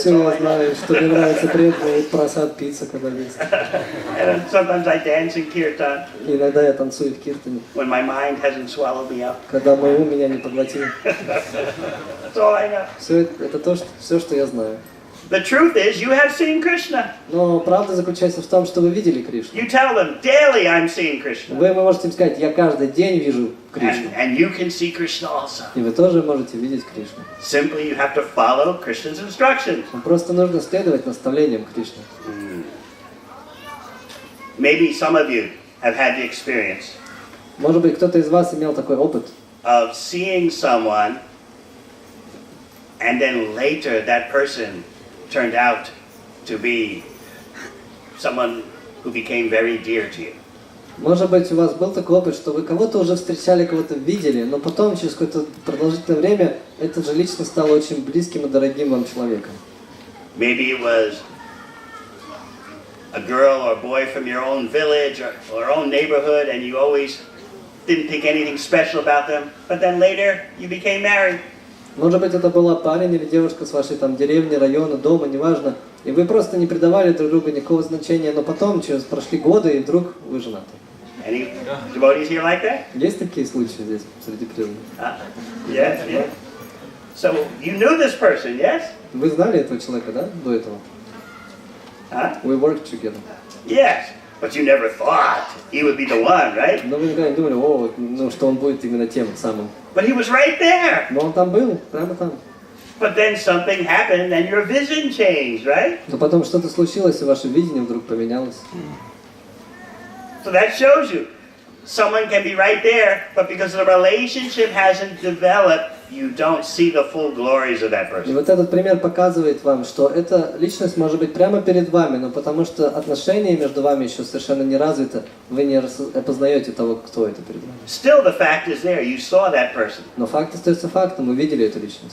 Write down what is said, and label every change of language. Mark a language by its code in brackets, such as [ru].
[ru] Все [en] all [ru] я [en] I know. [ru] знаю, что мне нравится преданный просад пицца, когда есть. [en] And sometimes I dance in kirtan [ru] И иногда я танцую в киртане, [en] when my mind hasn't swallowed me up. [ru] когда мой ум меня не поглотил. [en] That's all I know. [ru] Все это то, все, что я знаю. [en] The truth is, you have seen Krishna. [ru] Но правда заключается в том, что вы видели Кришну. [en] You tell them daily, I'm seeing Krishna. [ru] Вы можете им сказать, я каждый день вижу Кришну. [en] And you can see Krishna also. [ru] И вы тоже можете видеть Кришну. [en] Simply, you have to follow Krishna's instructions. [ru] Вам просто нужно следовать наставлениям Кришны. [en] Maybe some of you have had the experience [ru] Может быть, кто-то из вас имел такой опыт, [en] of seeing someone, and then later that person turned out to be someone who became very dear to you. [ru] Может быть, у вас был такой опыт, что вы кого-то уже встречали, кого-то видели, но потом, через какое-то продолжительное время, эта же личность стала очень близким и дорогим вам человеком. [en] Maybe it was a girl or boy from your own village or own neighborhood, and you always didn't think anything special about them, but then later you became married. [ru] Может быть, это была парень или девушка с вашей там деревни, района, дома, неважно, и вы просто не придавали друг другу никакого значения, но потом, прошли годы, и вдруг вы женаты. [en] Any devotees here like that? [ru] Есть такие случаи здесь, среди преданных? [en] Yes, yes. So you knew this person, yes? [ru] Вы знали этого человека, да, до этого? [en] We worked together. Yes, but you never thought he would be the one, right? [ru] Но вы никогда не думали, что он будет именно тем самым. [en] But he was right there. [ru] Но он там был, прямо там. [en] But then something happened and your vision changed, right? [ru] Но потом что-то случилось, и ваше видение вдруг поменялось. [en] So that shows you, someone can be right there, but because the relationship hasn't developed, you don't see the full glories of that person. [ru] И вот этот пример показывает вам, что эта личность может быть прямо перед вами, но потому что отношения между вами еще совершенно не развиты, вы не опознаете того, кто это перед вами. [en] Still the fact is there, you saw that person. [ru] Но факт остается фактом, вы видели эту личность.